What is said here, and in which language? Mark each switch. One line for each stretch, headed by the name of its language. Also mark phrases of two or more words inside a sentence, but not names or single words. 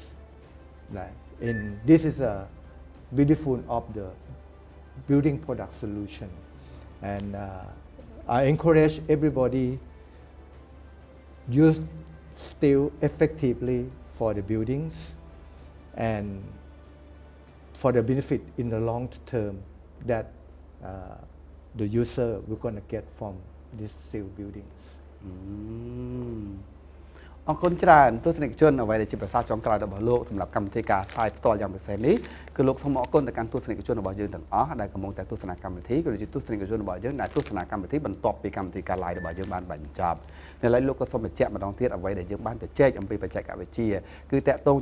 English: Like this is a beautiful of the building product solution, and I encourage everybody use steel effectively for the buildings and for the benefit in the long term that the user will gonna get from these steel buildings.
Khmer: អរគុណច្រើនទស្សនិកជនអ្វីដែលជាប្រសាសន៍ចុងក្រោយរបស់លោកសម្រាប់កម្មវិធីការផ្សាយផ្ទាល់យ៉ាងពិសេសនេះគឺលោកសូមអរគុណទៅកាន់ទស្សនិកជនរបស់យើងទាំងអស់ដែលកំពុងតែទស្សនាកម្មវិធីក៏ដូចជាទស្សនិកជនរបស់យើងដែលទស្សនាកម្មវិធីបន្ទាប់ពីកម្មវិធីការ live របស់យើងបានបញ្ចប់នៅឡើយលោកក៏សូមបញ្ជាក់ម្ដងទៀតអ្វីដែលយើងបានទៅជែកអំពីបច្ចេកវិទ្យាគឺតាក់ទង